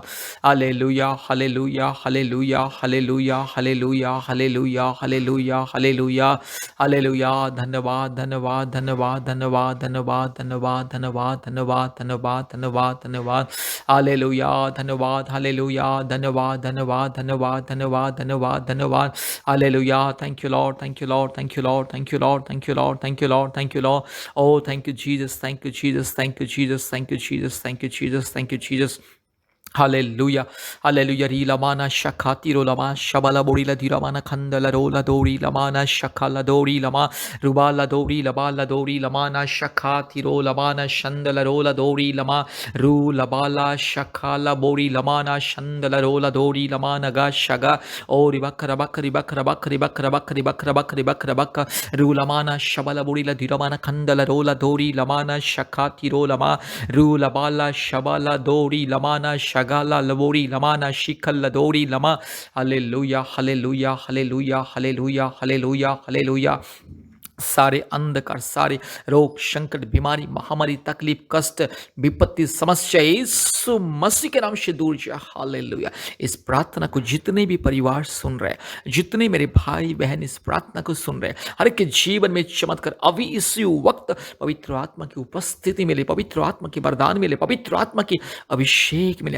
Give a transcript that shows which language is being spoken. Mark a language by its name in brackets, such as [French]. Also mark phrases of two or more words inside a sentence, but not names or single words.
[Hindi] हालेलुया, हालेलुया, हालेलुया, हालेलुया, हालेलुया, हालेलुया, हालेलुया, हालेलुया, हालेलुया। धन्यवाद, धन्यवाद, धन्यवाद, धन्यवाद, धन्यवाद, धन्यवाद, धन्यवाद, धन्यवाद, धन्यवाद, धन्यवाद, धन्यवाद। हालेलुया, धन्यवाद, हालेलुया, धन्यवाद, धन्यवाद, धन्यवाद, धन्यवाद, धन्यवाद, धन्यवाद। हालेलुया। [English] Thank you Lord, thank you Lord, thank you Lord, thank you Lord, thank you Lord, thank you Lord, thank you Lord. Oh, thank you, Jesus. Thank you, Jesus. Thank you, Jesus. Thank you, Jesus. Thank you, Jesus. Thank you, Jesus. Hallelujah, hallelujah. Rilamana shakati rolama shabala borila diramana khandala rola dori lamana shakala dori lama rubala dori labala dori lamana shakati rolamana shandala rola dori lama ru labala shakala bori lamana shandala rola dori lamana ga shaga ori bakra bakri bakra bakri bakra bakri bakra bakri bakra bakra ru lamana shabala borila diramana khandala rola dori lamana shakati rolama ru labala shabala dori lamana shagala labori lamana shikalla dori lama. Hallelujah, hallelujah, hallelujah, hallelujah, hallelujah, hallelujah. [Hindi] सारे अंधकार, सारे रोग, संकट, बीमारी, महामारी, तकलीफ, कष्ट, विपत्ति, समस्या यीशु मसीह के नाम से दूर जाए। हालेलुया। इस प्रार्थना को जितने भी परिवार सुन रहे हैं, जितने मेरे भाई बहन इस प्रार्थना को सुन रहे हैं, हर एक के जीवन में चमत्कार अभी इसी वक्त पवित्र आत्मा की उपस्थिति मिले, पवित्र आत्मा की वरदान मिले, पवित्र आत्मा की अभिषेक मिले।